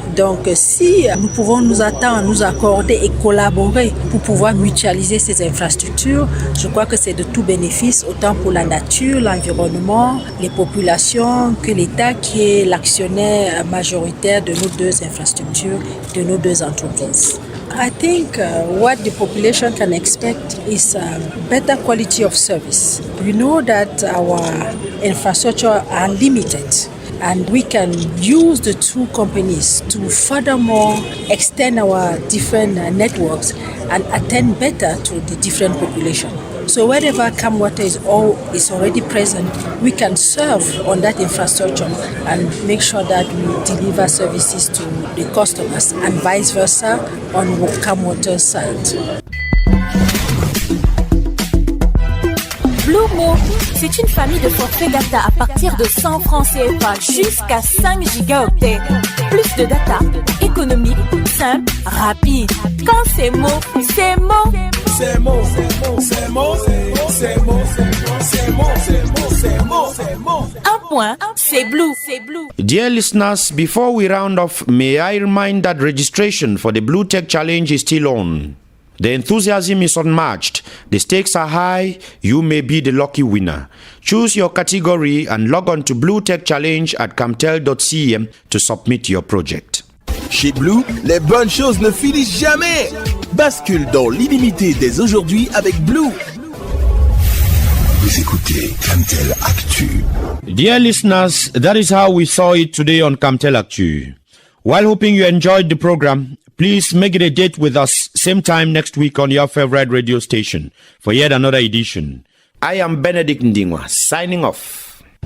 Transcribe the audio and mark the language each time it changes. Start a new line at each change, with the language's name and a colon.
French: Donc si nous pouvons nous attendre, nous accorder et collaborer pour pouvoir mutualiser ces infrastructures, je crois que c'est de tout bénéfice, autant pour la nature, l'environnement, les populations, que l'État qui est l'actionnaire majoritaire de nos deux infrastructures, de nos deux entreprises.
English: I think what the population can expect is better quality of service. We know that our infrastructure are limited, and we can use the two companies to furthermore extend our different networks and attend better to the different population. So wherever CAMWATER is already present, we can serve on that infrastructure and make sure that we deliver services to the customers and vice versa on CAMWATER's side.
French: Blue Mo, c'est une famille de forfaits data à partir de 100 francs CFA jusqu'à 5 gigaoctets. Plus de data, économique, simple, rapide. Quand c'est Mo, c'est Mo. C'est Mo, c'est Mo, c'est Mo, c'est Mo, c'est Mo, c'est Mo, c'est Mo, c'est Mo. Un point, c'est Blue, c'est Blue.
English: Dear listeners, before we round off, may I remind that registration for the Blue Tech Challenge is still on. The enthusiasm is unmatched. The stakes are high. You may be the lucky winner. Choose your category and log on to Blue Tech Challenge at camtel.cm to submit your project.
French: Chez Blue, les bonnes choses ne finissent jamais. Bascule dans l'illimité dès aujourd'hui avec Blue. Vous écoutez Camtel Actu.
English: Dear listeners, that is how we saw it today on Camtel Actu. While hoping you enjoyed the program, please make it a date with us same time next week on your favorite radio station for yet another edition. I am Benedict Ndingwa, signing off.